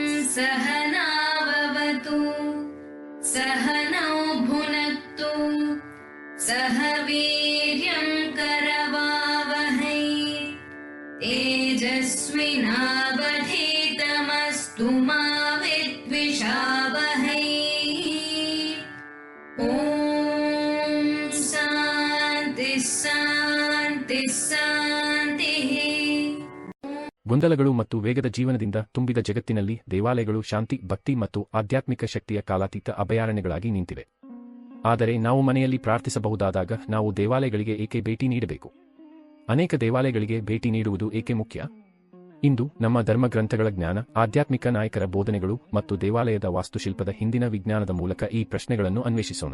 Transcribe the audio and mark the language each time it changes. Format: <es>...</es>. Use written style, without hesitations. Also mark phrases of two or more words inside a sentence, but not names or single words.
<sa>सहनाववतु सहनौ भुनक्तु सह वीर्यं करवावहै तेजस्विनावधीतमस्तु मा विद्विषावहै। ॐ शान्ति शान्ति शान्तिः।</sa> <kn>ಗೊಂದಲಗಳು ಮತ್ತು ವೇಗದ ಜೀವನದಿಂದ ತುಂಬಿದ ಜಗತ್ತಿನಲ್ಲಿ ದೇವಾಲಯಗಳು ಶಾಂತಿ, ಭಕ್ತಿ ಮತ್ತು ಆಧ್ಯಾತ್ಮಿಕ ಶಕ್ತಿಯ ಕಾಲಾತೀತ ಅಭಯಾರಣ್ಯಗಳಾಗಿ ನಿಂತಿವೆ. ಆದರೆ ನಾವು ಮನೆಯಲ್ಲಿ ಪ್ರಾರ್ಥಿಸಬಹುದಾದಾಗ ನಾವು ದೇವಾಲಯಗಳಿಗೆ ಏಕೆ ಭೇಟಿ ನೀಡಬೇಕು? ಅನೇಕ ದೇವಾಲಯಗಳಿಗೆ ಭೇಟಿ ನೀಡುವುದು ಏಕೆ ಮುಖ್ಯ? ಇಂದು ನಮ್ಮ ಧರ್ಮಗ್ರಂಥಗಳ ಜ್ಞಾನ, ಆಧ್ಯಾತ್ಮಿಕ ನಾಯಕರ ಬೋಧನೆಗಳು ಮತ್ತು ದೇವಾಲಯದ ವಾಸ್ತುಶಿಲ್ಪದ ಹಿಂದಿನ ವಿಜ್ಞಾನದ ಮೂಲಕ ಈ ಪ್ರಶ್ನೆಗಳನ್ನು ಅನ್ವೇಷಿಸೋಣ.</kn>